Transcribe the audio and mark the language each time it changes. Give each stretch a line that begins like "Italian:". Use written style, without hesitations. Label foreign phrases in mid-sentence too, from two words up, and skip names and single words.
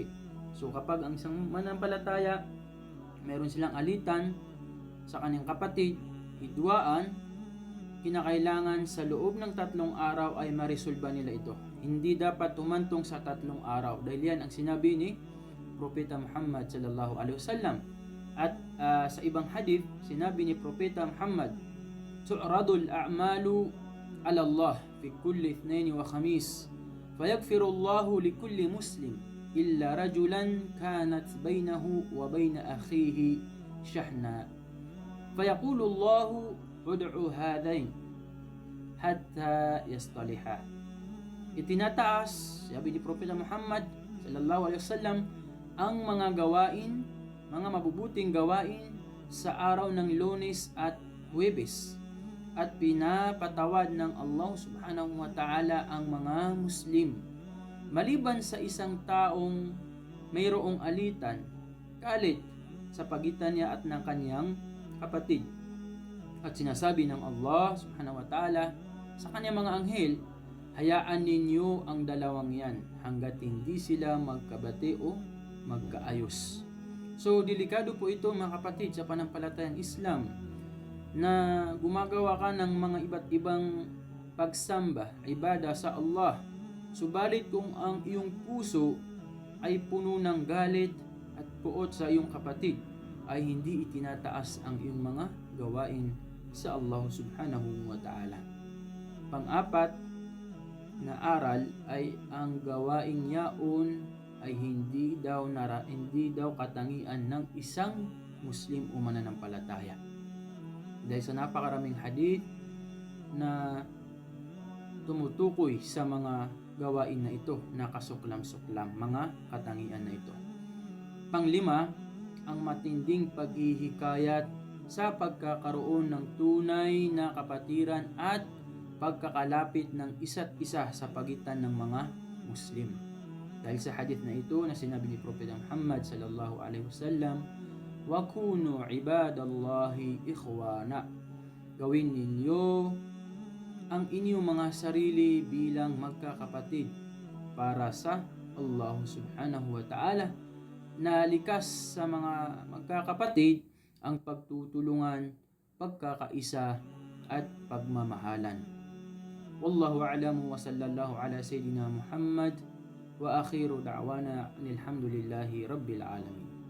Filipino: So kapag ang isang manampalataya meron silang alitan sa kanyang kapatid, hidwaan, kinakailangan sa loob ng 3 araw ay maresolba nila ito. Hindi dapat tumantong sa 3 araw dahil yan ang sinabi ni Propeta Muhammad
Arabic: صلى الله عليه وسلم.
Filipino: At sa ibang hadith, sinabi ni Propeta Muhammad,
Arabic: "تعرض الأعمال على الله في كل اثنين وخميس، فيغفر الله لكل مسلم إلا رجلا كانت بينه وبين أخيه شحناء فيقول الله ادعو هذين حتى يصطلحا.
Filipino: Itinataas, sabi ni Propeta Muhammad
Arabic: صلى الله عليه وسلم,
Filipino: ang mga gawain, mga mabubuting gawain sa araw ng Lunes at Huwebes, at pinapatawad ng Allah
Arabic: سبحانه وتعالى
Filipino: ang mga Muslim maliban sa isang taong mayroong alitan, galit sa pagitan niya at ng kanyang kapatid. At sinasabi ng Allah
Arabic: سبحانه وتعالى
Filipino: sa kanyang mga anghel, hayaan ninyo ang dalawang yan hanggat hindi sila magkabati o magkaayos. So, delikado po ito mga kapatid sa panampalatayang Islam na gumagawa ka ng mga iba't ibang pagsamba, ibada sa Allah. Subalit kung ang iyong puso ay puno ng galit at puot sa iyong kapatid, ay hindi itinataas ang iyong mga gawain sa Allah
Arabic: سبحانه وتعالى.
Filipino: Pang-apat na aral ay ang gawaing yaon ay hindi daw katangian ng isang Muslim o mananampalataya. Dahil sa napakaraming hadith na tumutukoy sa mga gawain na ito, nakasuklam-suklam, mga katangian na ito. Panglima, ang matinding paghihikayat sa pagkakaroon ng tunay na kapatiran at pagkakalapit ng isa't isa sa pagitan ng mga Muslim. Dahil sa hadith na ito na sinabi ni Propeta Muhammad
Arabic: صلى الله عليه وسلم، وكونوا عباد الله إخوانا.
Filipino: Gawin ninyo ang inyong mga sarili bilang magkakapatid para sa Allah
Arabic: سبحانه وتعالى,
Filipino: na likas sa mga magkakapatid ang pagtutulungan, pagkakaisa at pagmamahalan.
Arabic: والله أعلم وصلى الله على سيدنا محمد وآخر دعوانا الحمد لله رب العالمين.